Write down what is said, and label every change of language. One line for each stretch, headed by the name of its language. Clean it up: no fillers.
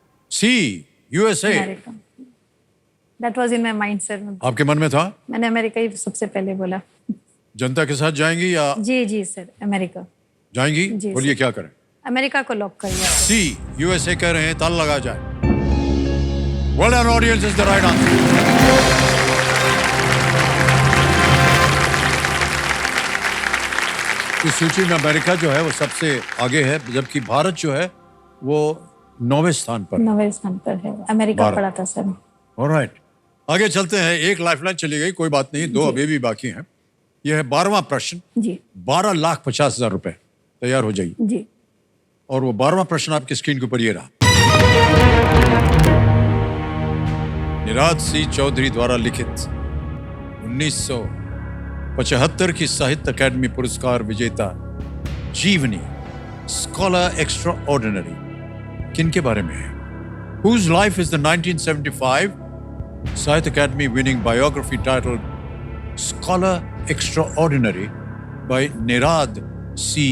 English: See USA. That was in my mind, sir.
Hindi: आपके मन में था? मैंने अमेरिका ही सबसे पहले बोला. जनता के साथ जाएंगी या? जी सर, अमेरिका जाएंगी. जी, बोलिए क्या करें? अमेरिका को लॉक करिए. सी यूएसए कह रहे हैं, ताला लगा जाए.
English: Well done, audience is the right answer.
Hindi: इस सूची में अमेरिका जो है वो सबसे आगे है, जबकि भारत जो है वो 9वें स्थान पर. 9वें स्थान पर है. अमेरिका पड़ा था सर. ऑलराइट, आगे चलते हैं. एक लाइफलाइन चली गई, कोई बात नहीं, 2 अभी भी बाकी हैं. यह है 12वां प्रश्न. जी. 12,50,000 रुपए. तैयार हो जाइए. जी. और वो 12वां प्रश्न आपकी स्क्रीन के ऊपर ये रहा. निराद सी चौधरी द्वारा लिखित 1975 की साहित्य अकादमी पुरस्कार विजेता जीवनी स्कॉलर एक्स्ट्रा ऑर्डिनरी किन के बारे में है?
English: Whose life is the 1975 Sahitya Academy winning biography titled Scholar Extraordinary by Nirad C.